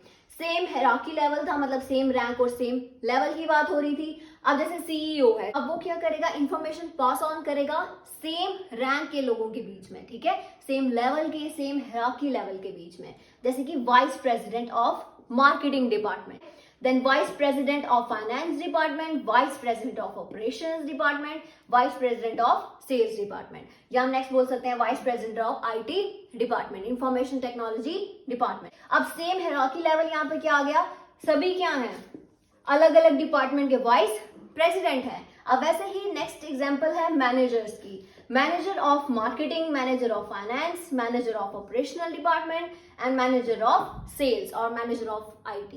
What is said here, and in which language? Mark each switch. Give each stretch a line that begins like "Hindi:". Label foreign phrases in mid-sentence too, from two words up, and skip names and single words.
English: same hierarchy level
Hindi: था, मतलब
English: same rank
Hindi: और
English: same level
Hindi: की बात हो रही थी। अब जैसे सीईओ है, अब वो क्या करेगा?
English: information pass on
Hindi: करेगा
English: same rank
Hindi: के लोगों के बीच में, ठीक है,
English: same level
Hindi: के,
English: same hierarchy level
Hindi: के बीच में। जैसे कि
English: vice president of marketing department, then vice president of finance department, vice president of operations department, vice president of sales department,
Hindi: या हम नेक्स्ट बोल सकते हैं
English: vice president of IT department, information technology department।
Hindi: अब
English: same hierarchy level
Hindi: यहाँ पे क्या आ गया? सभी क्या हैं? अलग अलग डिपार्टमेंट के
English: vice president
Hindi: है। अब वैसे ही
English: next example है मैनेजर्स की। manager of marketing, manager of finance, manager of operational department, and manager of sales, और manager of IT।